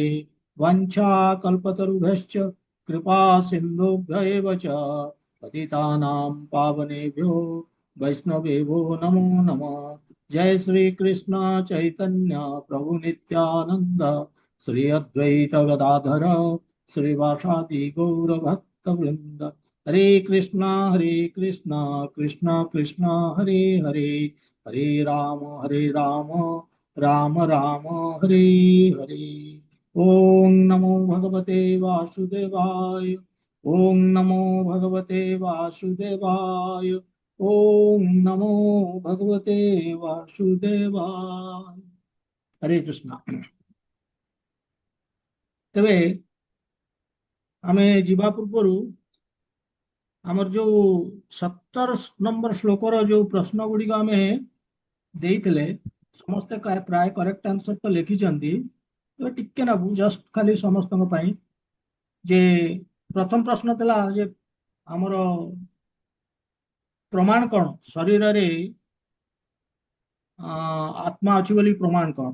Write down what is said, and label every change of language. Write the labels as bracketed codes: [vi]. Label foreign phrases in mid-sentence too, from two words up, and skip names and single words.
[sa] वंशा कल्पतरुभ्यश्च कृपा सिंधुभ्य एव च पतितानां पावनेभ्यो वैष्णवेभ्यो नमो नमः। जय श्री कृष्ण चैतन्य प्रभु नित्यानंद श्री अद्वैत गदाधर श्रीवासादि गौर भक्त वृंद। हरे कृष्णा कृष्णा कृष्णा हरे हरे हरे राम राम राम हरे हरे। ओम नमो भगवते वासुदेवाय। ओम नमो भगवते वासुदेवाय। ओम नमो भगवते वासुदेवाय। हरे कृष्ण। [or] ତେବେ ଆମେ ଜୀବା ପୂର୍ବ ଆମର ଯୋ 17 ନମ୍ବର ଶ୍ଲୋକର ଯୋ ପ୍ରଶ୍ନ ଗୁଡ଼ିକ ଆମ ଦେଇଥିଲେ ସମସ୍ତେ ପ୍ରାୟ [en] correct answer [or] ତୋ ଲିଖିଛନ୍ତି। ତୋ ଟିକେ ନାବୁ ଜଷ୍ଟ ଖାଲି ସମସ୍ତ ଯେ ପ୍ରଥମ ପ୍ରଶ୍ନ ଥିଲା ଯେ ଆମର ପ୍ରମାଣ କୌଣ ଶରୀର ରେ ଆତ୍ମା ଅଛି ବୋଲି ପ୍ରମାଣ କୌଣ शरीर रे आत्मा अच्छी बोली प्रमाण कौन।